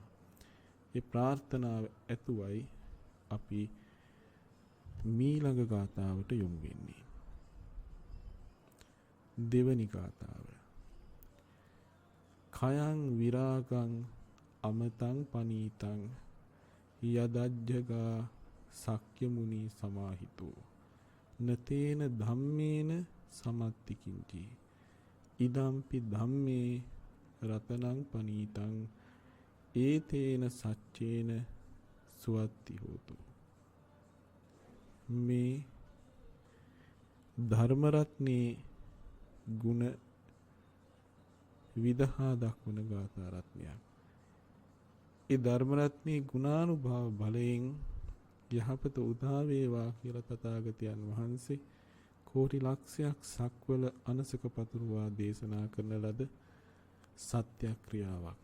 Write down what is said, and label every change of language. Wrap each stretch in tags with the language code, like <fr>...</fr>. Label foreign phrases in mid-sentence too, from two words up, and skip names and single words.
<si>ඒ ප්‍රාර්ථනාව ඇතුවයි අපි මීළඟ ගාථාවට යොමු වෙන්නේ. දෙවනි ගාථාව.</si> <pi>කයං විරාගං අමතං පනීතං යදජ්ජගා සක්්‍ය මුනි සමාහිතෝ නතේන ධම්මේන සමත්තිකින්චි ඉදම්පි ධම්මේ රතනං පනීතං ඒතේන සච්චේන සුවත්ති හෝතු.</pi> <si>මේ ධර්ම රත්නේ ගුණ විදහා දක්වන ගාථා රත්නයක්. ඒ ධර්ම රත්නේ ගුණානුභව බලයෙන් යහපත උදා වේවා කියලා තථාගතයන් වහන්සේ කෝටි ලක්ෂයක් සක්වල අනසක පතුරුවා දේශනා කරන ලද සත්‍යක්‍රියාවක්.</si>